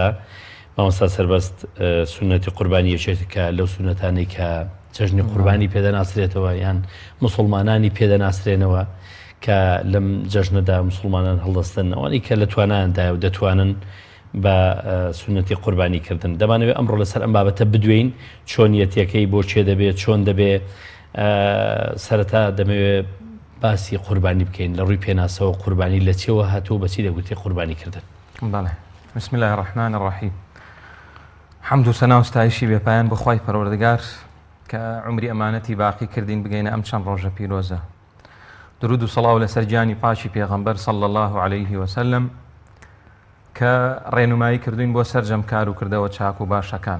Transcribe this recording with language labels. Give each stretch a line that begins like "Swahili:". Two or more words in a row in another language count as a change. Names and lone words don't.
Central Kurdish: مامۆستا سەربەست سونەتی قوربانی یەکێکە کە لەو سونەتانەی کە جەژنی قوربانی پێدەناسرێتەوە یان مسلمانانی پێدەناسرێنەوە کە لەم جەژنەدا مسلمانان هەڵدەستن ئەوانەی کە لە توانایاندایە و دەتوانن بە سونەتی قوربانیکردن. دەمانەوێت ئەمڕۆ لەسەر ئەم بابەتە بدوێین، چۆنیەتەکەی بۆ چێ دەبێت، چۆن دەبێت. سەرەتا دەمەوێت باسی قوربانی بکەین لە ڕووی پێناسەوە قوربانی لە چێوە هاتوو بەچی دەگوتی قوربانیکردن. بەڵێ.
Arabic: بسم الله الرحمن الرحیم.
Central Kurdish: حەمد و سەنا و ستایشی بێپایان بۆ خوای پەروەردگار کە عمری ئەمانەتی باقی کردین بگەینە ئەم چەند ڕۆژە پیرۆزە. درود و سەڵاو لەسەر گیانی پاکی پێغەمبەر
Arabic: صلی الله عليه وسلم
Central Kurdish: کە ڕێنمایی کردوین بۆ سەرجەمکار و کردەوە چاک و باشەکان.